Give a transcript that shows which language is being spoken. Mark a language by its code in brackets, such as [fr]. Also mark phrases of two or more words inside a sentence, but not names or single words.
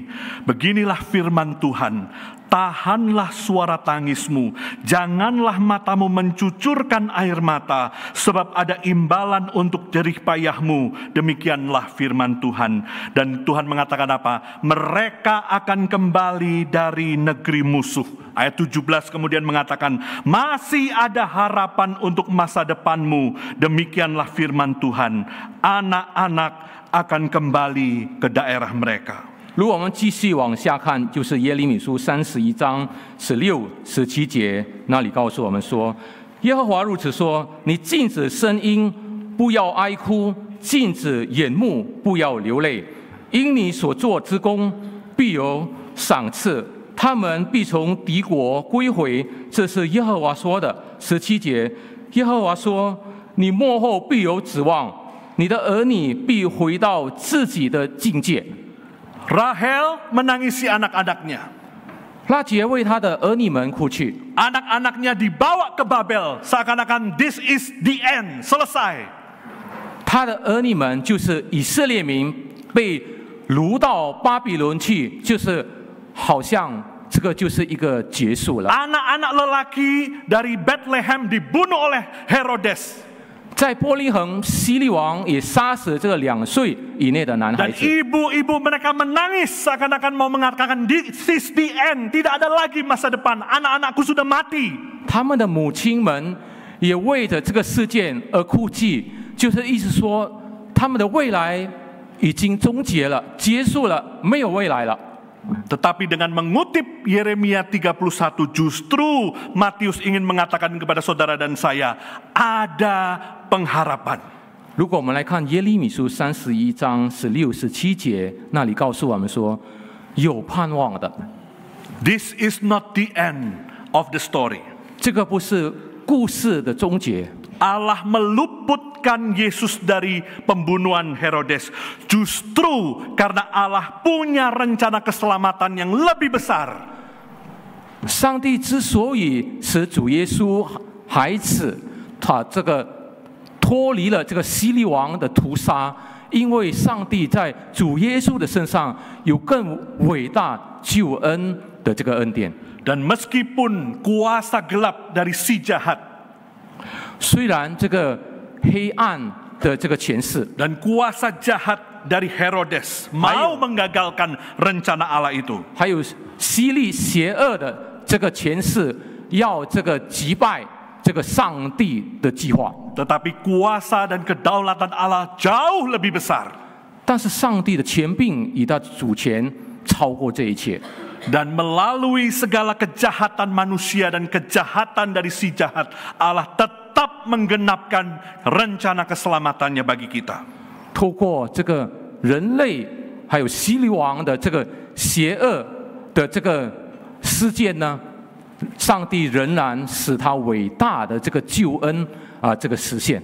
[id] Beginilah firman Tuhan, tahanlah suara tangismu, janganlah matamu mencucurkan air mata, sebab ada imbalan untuk jerih payahmu. Demikianlah firman Tuhan. Dan Tuhan mengatakan apa? Mereka akan kembali dari negeri musuh. Ayat 17 kemudian mengatakan, masih ada harapan untuk masa depanmu. Demikianlah firman Tuhan, anak-anak akan kembali ke daerah mereka. [zh] 如果我们继续往下看，就是耶利米书31章16、17节，那里告诉我们说，耶和华如此说：你禁止声音，不要哀哭；禁止眼目，不要流泪。因你所做之功，必有赏赐。他们必从敌国归回。这是耶和华说的。17节，耶和华说：你末后必有指望，你的儿女必回到自己的境界。 [id] Rahel menangisi anak-anaknya. [zh] 拉结为他的儿女们哭泣， [id] Anak-anaknya dibawa ke Babel, seakan-akan [en] this is the end, [id] selesai. [zh] 他的儿女们就是以色列民被掳到巴比伦去，就是好像这个就是一个结束了。 [id] Anak-anak lelaki dari Bethlehem dibunuh oleh Herodes. [zh] 在伯利恒，希律王也杀死这个2岁以内的男孩 [id] Dan [zh] 子。 [id] ibu-ibu mereka menangis seakan-akan mau mengatakan [en] this is the end, [id] tidak ada lagi masa depan. Anak-anakku sudah mati. [zh] 他们的母亲们也为着这个事件而哭泣，就是意思说，他们的未来已经终结了，结束了，没有未来了。 [id] Tetapi dengan mengutip Yeremia 31 justru Matius ingin mengatakan kepada saudara dan saya, ada pengharapan. [zh] 如果我们来看耶利米书31章16、17节，那里告诉我们说，有盼望的。 [en] This is not the end of the story. [zh] 这个不是故事的终结。 [id] Allah meluputkan Yesus dari pembunuhan Herodes. Justru karena Allah punya rencana keselamatan yang lebih besar. [zh] 上帝之所以使主耶稣孩子他这个脱离了这个希律王的屠杀，因为上帝在主耶稣的身上有更伟大救恩的这个恩典。 [id] Dan meskipun kuasa gelap dari si jahat [zh] 虽然这个黑暗的这个权势 [id] dan kuasa jahat dari Herodes mau menggagalkan rencana Allah itu. [zh] 还有希律邪恶的这个权势要这个击败这个上帝的计划。 [id] Tetapi kuasa dan kedaulatan Allah jauh lebih besar. [zh] 但是上帝的权柄以他主权超过这一切。 [id] Dan melalui segala kejahatan manusia dan kejahatan dari si jahat, Allah tetap menggenapkan rencana keselamatannya bagi kita. [zh] 透过这个人类还有希律王的这个邪恶的这个事件呢，上帝仍然使他伟大的这个救恩这个实现。